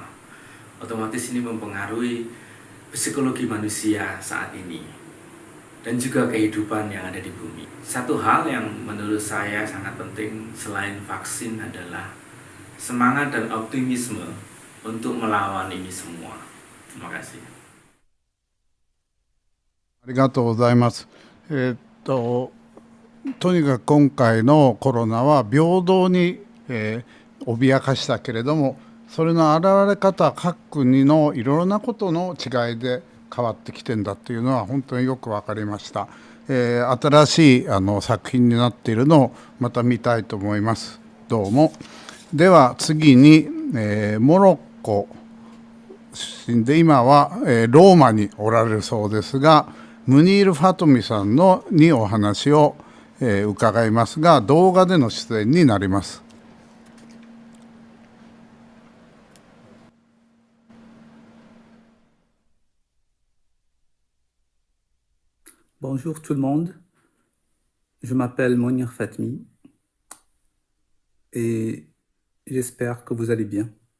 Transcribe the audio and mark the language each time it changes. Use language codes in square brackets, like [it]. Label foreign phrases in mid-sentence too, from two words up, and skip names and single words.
[id] Otomatis ini mempengaruhi psikologi manusia saat ini dan juga kehidupan yang ada di bumi. Satu hal yang menurut saya sangat penting selain vaksin adalah semangat dan optimisme untuk melawan ini semua. Terima kasih. [ja] ありがとうございます。とにかく今回のコロナは平等に、脅かしたけれども、それの現れ方、各国のいろいろなことの違いで変わってきてんだっていうのは本当によく分かりました。新しい作品になっているのをまた見たいと思います。どうも。では次に、モロッコ出身で今は、ローマにおられるそうですが、ムニール・ファトミさんにお話を、伺いますが、動画での出演になります。 [fr] Bonjour tout le monde, je m'appelle Mounir Fatmi et j'espère que vous allez bien.